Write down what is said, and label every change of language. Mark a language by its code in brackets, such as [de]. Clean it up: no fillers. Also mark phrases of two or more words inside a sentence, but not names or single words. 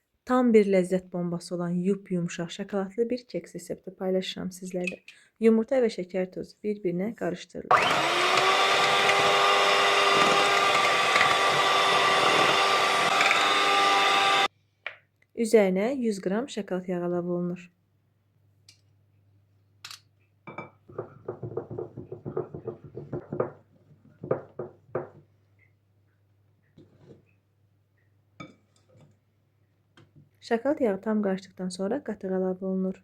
[tr] Tam bir lezzet bombası olan yumuşaq şokoladlı bir keks resepti paylaşacağım sizlerle. Yumurta ve şeker tozu birbirine karıştırılır. [az] Üzerine 100 gram şokolad yağı əlavə olunur. Şokolad yağı tam qarışdıqdan sonra qatıq əlavə olunur.